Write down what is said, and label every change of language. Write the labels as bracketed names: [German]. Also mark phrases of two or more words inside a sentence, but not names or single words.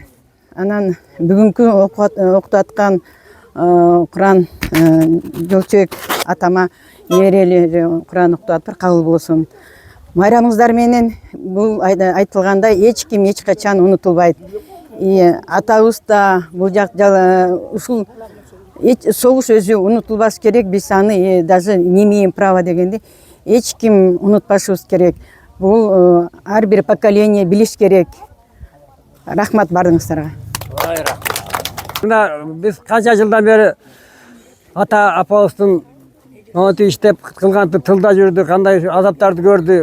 [Kyrgyz] Анан бүгүнкү окутуп аткан Куран жолчубек атама неберелери Куран окутуп атыр, кабыл болсун. Майрамыңыздар менен бул айтылгандай эч ким эч качан унутулбайт. Атабыз да бул ушул согуш өзү унутулбаш керек. Биз аны [Russian] даже не имеем права [Kyrgyz] дегенди эч ким унутпашыбыз керек. Бул ар бир поколение билиш керек. Рахмат баарыңыздарга. Мына биз канча жылдан бери ата апабыздын монтип иштеп кылган тылда жүрдү, кандай азаптарды көрдү.